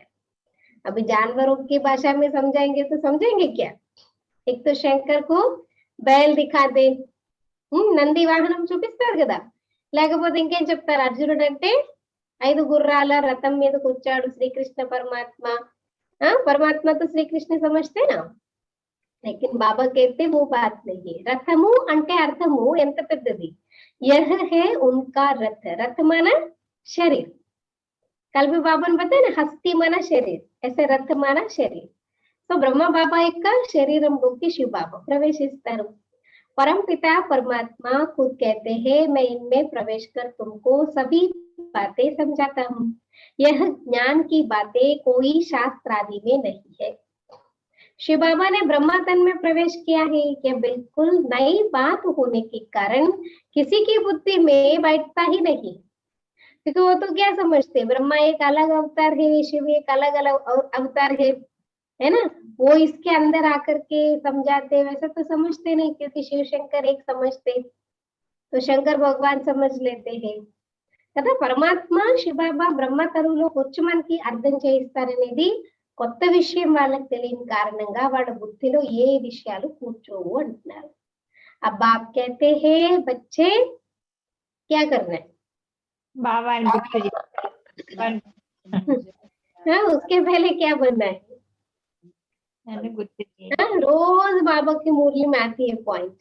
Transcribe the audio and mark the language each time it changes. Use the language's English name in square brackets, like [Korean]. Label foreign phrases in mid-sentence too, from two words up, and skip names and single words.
[Hindi] अभी जानवरों की भाषा में समझाएंगे तो समझेंगे क्या। एक तो शंकर को बैल दिखा दे, [Telugu] నంది వాహనం చూపిస్తారు కదా, లేకపోతే ఇంకేం చెప్తారు, అర్జునుడు అంటే 5 గుర్రాల రథం మీద కూర్చాడు శ్రీకృష్ణ పరమాత్మ। [Hindi] परमात्मा तो श्री कृष्ण समझते ना, लेकिन बाबा कहते वो बात नहीं है। [Telugu] రథము అంటే అర్థము ఎంత పెద్దది, [Hindi] यह है उनका रथ। रथ माना शरीर, कल भी बाबा ने बताया ना, हस्ती माना शरीर, ऐसे रथ माना शरीर। [Telugu] तो ब्रह्मा बाबा యొక్క శరీరంలోకి శివ బాబా ప్రవేశిస్తారు। [Hindi] परम पिता परमात्मा खुद कहते हैं मैं इनमें प्रवेश कर तुमको सभी बातें समझाता हूँ। यह ज्ञान की बातें कोई शास्त्र आदि में नहीं है। शिव बाबा ने ब्रह्मा तन में प्रवेश किया है, यह बिल्कुल नई बात होने के कारण किसी की बुद्धि में बैठता ही नहीं, क्योंकि वो तो क्या समझते, ब्रह्मा एक अलग अवतार है, शिव एक अलग अलग अवतार है ना, वो इसके अंदर आकर के समझाते, वैसा तो समझते नहीं, क्योंकि शिव शंकर एक समझते तो शंकर भगवान समझ लेते हैं కదా। [Telugu] పరమాత్మ శివబాబా బ్రహ్మ తరువులో కూర్చు మనకి అర్థం చేయిస్తారనేది కొత్త విషయం వాళ్ళకి తెలియని కారణంగా వాళ్ళ బుద్ధిలో ఏ విషయాలు కూర్చోవు అంటున్నారు। [Hindi] अब बाप कहते हैं बच्चे क्या करना है, बाबा हाँ उसके पहले क्या बनना है। रोज बाबा की मुरली में आती है पॉइंट,